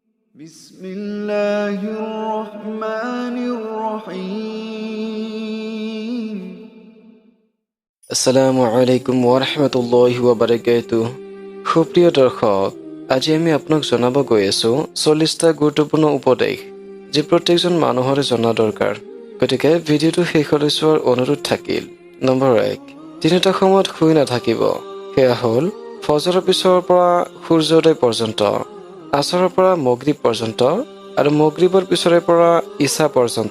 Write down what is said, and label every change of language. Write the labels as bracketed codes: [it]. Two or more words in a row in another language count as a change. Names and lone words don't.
[ar] بسم الله الرحمن الرحيم السلام عليكم ورحمة الله وبركاته. [as] সুপ্ৰিয় দৰ্শক, আজি আমি আপোনাক জনাব গৈ আছো 40টা গুৰুত্বপূৰ্ণ উপদেশ যি প্ৰত্যেকজন মানুহৰে জনা দৰকাৰ। গতিকে ভিডিঅ'টো শেষলৈ চোৱাৰ অনুৰোধ থাকিল। নম্বৰ 1, তিনিটা সময়ত শুই নাথাকিব। সেয়া হ'ল ফজৰৰ পিছৰ পৰা সূৰ্যোদয় পৰ্যন্ত, আসৰৰ পৰা মাগৰিব পৰ্যন্ত আৰু মাগৰিবৰ পিছৰে পৰা ইশা পৰ্যন্ত।